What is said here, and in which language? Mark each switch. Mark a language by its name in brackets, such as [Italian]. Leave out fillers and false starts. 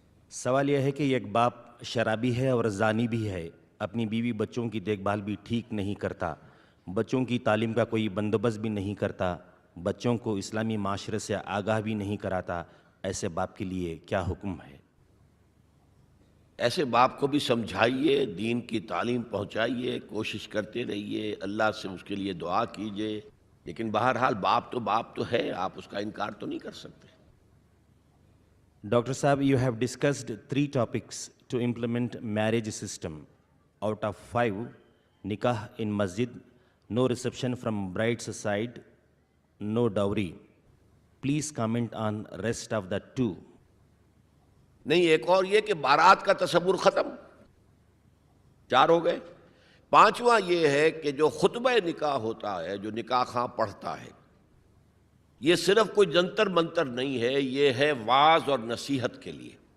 [Urdu] سوال یہ ہے کہ ایک باپ شرابی ہے اور زانی بھی ہے، اپنی بیوی بچوں کی دیکھ بھال بھی ٹھیک نہیں کرتا، بچوں کی تعلیم کا کوئی بندوبست بھی نہیں کرتا، بچوں کو اسلامی معاشرے سے آگاہ بھی نہیں کراتا، ایسے باپ کے لیے کیا حکم ہے؟ ایسے باپ کو بھی سمجھائیے، دین کی تعلیم پہنچائیے، کوشش کرتے رہیے، اللہ سے اس کے لیے دعا کیجیے، لیکن بہرحال باپ تو ہے، آپ اس کا انکار تو نہیں کر سکتے۔ [English] Doctor صاحب، you have discussed 3 topics to implement marriage system. Out of 5, nikah in masjid, no reception from bride's side, no dowry. Please comment on rest of the 2. [Urdu] نہیں، ایک اور یہ کہ بارات کا تصور ختم، 4 ہو گئے۔ 5واں یہ ہے کہ جو خطبہ نکاح ہوتا ہے، جو نکاح خواں پڑھتا ہے، یہ صرف کوئی جنتر منتر نہیں ہے، یہ ہے واعظ اور نصیحت کے لیے۔